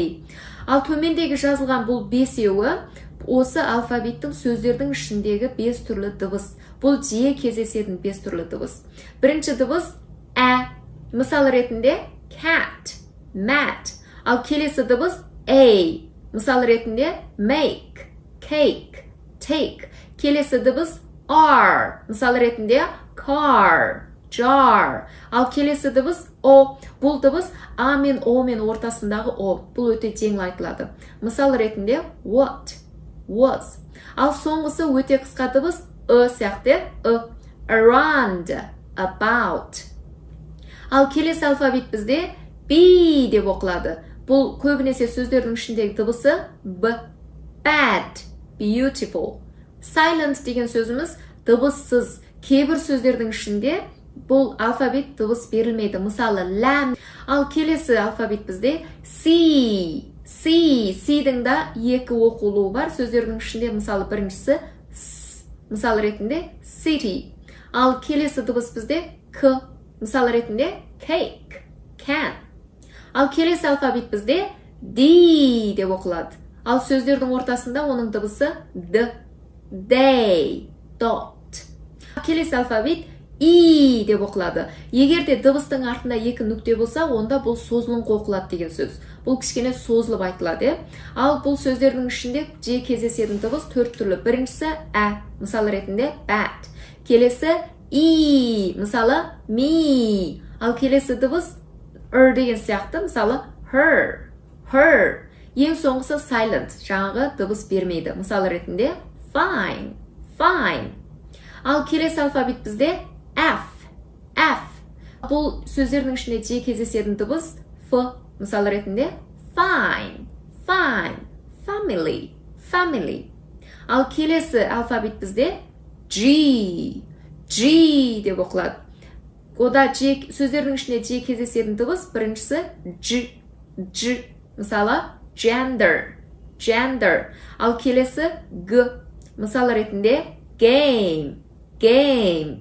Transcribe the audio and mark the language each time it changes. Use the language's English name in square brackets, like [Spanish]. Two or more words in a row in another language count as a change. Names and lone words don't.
[Kazakh] Ал төмендегі жазылған бұл бесеуі осы алфавиттің сөздердің ішіндегі 5 түрлі дыбыс. Бұл жиі кездесетін 5 түрлі дыбыс. Бірінші дыбыс ә. Мысал ретінде [English] cat, mat. [Kazakh] Ал келесі дыбыс A. Мысал ретінде [English] make, cake, take. [Kazakh] Келесі дыбыс R. Мысал ретінде [English] car, jar. [Kazakh] Ал келесі дыбыс O. Бұл дыбыс А мен О мен ортасындағы О. Бұл өте жеңіл айтылады. Мысал ретінде [English] what, was. [Kazakh] Ал соңғысы өте қысқа дыбыс сияқты [English] around, about. [Kazakh] Ал келесі алфавит бізде B деп оқылады. Бұл көбінесе сөздердің ішіндегі дыбысы B. [English] Bad, beautiful. [Kazakh] Silent деген сөзіміз дыбыссыз. Кейбір сөздердің ішінде бұл алфавит дыбыс берілмейді. Мысалы, lamb. Ал келесі алфавит бізде C. C-дің да екі оқылуы бар. Сөздердің ішінде, мысалы, біріншісі S. Мысалы ретінде city. Ал келесі дыбыс бізде K. Мысалы ретінде [English] cake, can. [Kazakh] Ал келесі алфавит бізде D деп оқылады. Ал сөздердің ортасында оның дыбысы D. [English] Day, dot. [Kazakh] Келесі алфавит И деп оқылады. Егерде дыбыстың артында екі нүкте болса, онда бұл созылыңқы оқылады деген сөз. Бұл кішкене созылып айтылады. Ал бұл сөздердің ішінде жиі кездесетін дыбыс 4 түрлі. Біріншісі ә, мысалы ретінде bad. Келесі И, мысалы me. Ал келесі дыбыс деген сияқты, мысалы [English] her, her. [Kazakh] Ең соңғысы silent, жаңағы дыбыс бермейді. Мысалы ретінде [English] fine, fine. [Kazakh] Ал келесі алфавит бізде F. Бұл сөздердің ішінде жиі кездесетін дыбыс F. Мысалы ретінде [English] fine, family. [Kazakh] Ал келесі алфавит бізде G деп оқылады. Ода сөздердің ішінде жиі кездесетін дыбыс біріншісі G. Мысалы gender. Ал келесі G. Мысалы ретінде game.